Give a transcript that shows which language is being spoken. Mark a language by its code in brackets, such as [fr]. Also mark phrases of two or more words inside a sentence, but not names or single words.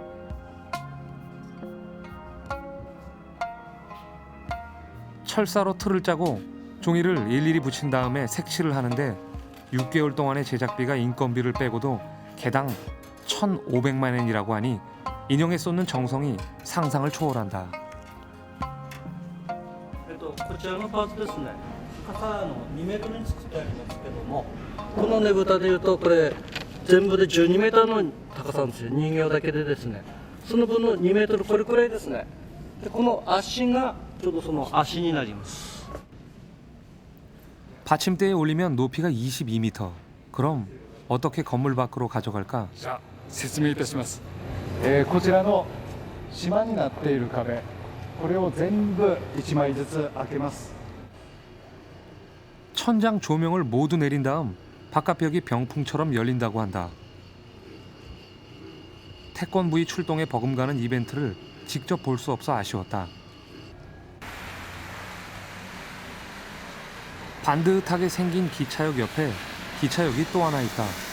[ko] 철사로 틀을 짜고 종이를 일일이 붙인 다음에 색칠을 하는데 6개월 동안의 제작비가 인건비를 빼고도 개당 1,500만 엔이라고 하니 인형에 쏟는 정성이 상상을 초월한다. [ja] こちらのパーツですね。傘の2メートルに作ってありますけども、このねぶたでいうとこれ全部で12メーターの高さなんですよ。人形だけでですね。その分の2メートルこれくらいですね。でこの足がちょうどその足になります。 [ko] 받침대에 올리면 높이가 22m. 그럼 어떻게 건물 밖으로 가져갈까? [ja] じゃあ説明いたします、こちらの島になっている壁、これを全部1枚ずつ開けます。 [ko] 천장 조명을 모두 내린 다음 바깥벽이 병풍처럼 열린다고 한다. 태권부의 출동에 버금가는 이벤트를 직접 볼 수 없어 아쉬웠다. 반듯하게 생긴 기차역 옆에 기차역이 또 하나 있다.